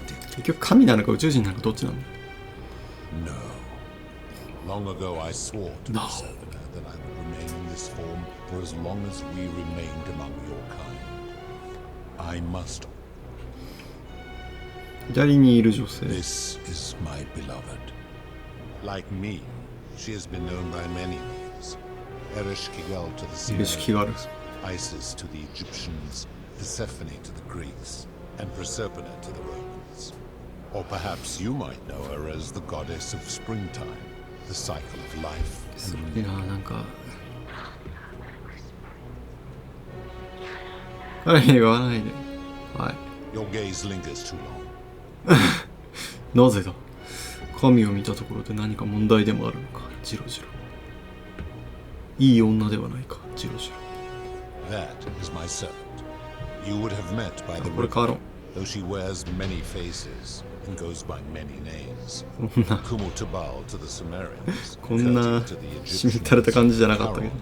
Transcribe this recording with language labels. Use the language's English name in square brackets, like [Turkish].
[Japanese] 結局神なのか宇宙人なのかどっちなの？ [English] No. Long ago, I swore to Persephone that I would remain in this form for as long as we remained among your kind. I must. [Japanese] 左にいる女性。 [English] This is my beloved. Like me, she has been known by many names. Ereshkigal to the Sumerians, Isis to the Egyptians, Persephone to the Greeks, and Proserpine to the Romans. Or perhaps you might know her as the goddess of springtime, the cycle of life. [Japanese] いやなんか彼に言わないで。はい。 [English] Your gaze lingers too long. [Japanese] なぜだ。神を見たところで何か問題でもあるのか。ジロジロ。いい女ではないか。ジロジロ。 [English] That is my servant. You would have met by the [Japanese] これカロン。 [English] though she wears many faces and goes by many names. Kumutubal to the Sumerians, [Japanese] こんなしみったれた感じじゃなかったけど。